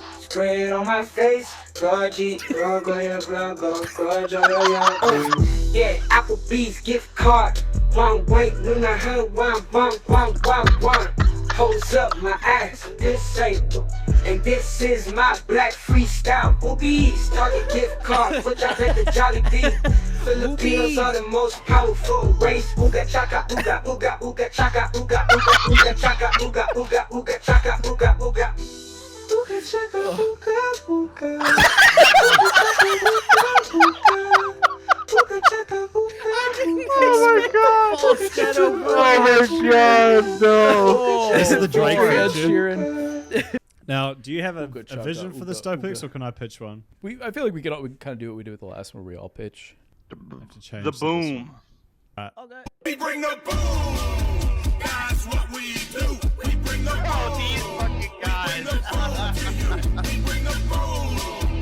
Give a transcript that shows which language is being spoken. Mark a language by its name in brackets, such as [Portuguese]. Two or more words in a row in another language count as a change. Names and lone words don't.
[English] Spray it on my face, gorgy, go, yeah, Applebee's gift card, one way, Luna her, one. Holds up my ass, disabled. And this is my black freestyle. Boobies, target gift card, put y'all at the Jollibee. Filipinos are the most powerful race. Ooga chaka, ooga, ooga, ooga chaka, ooga, ooga, ooga chaka, ooga, ooga, ooga chaka, ooga, ooga. Ooga chaka, ooga, ooga. Ooga chaka, ooga, ooga. Oh my god! Oh my god! No. This is the Drake Ed version. Sheeran. Now, do you have a Ooga chaka, vision for this ooga, Doplex, ooga. or can I pitch one? I feel like we kind of do what we did with the last one, where we all pitch. I have to change The this boom. one. We bring the boom. That's what we do. We bring the boom. Oh, these fucking guys. We bring the boom.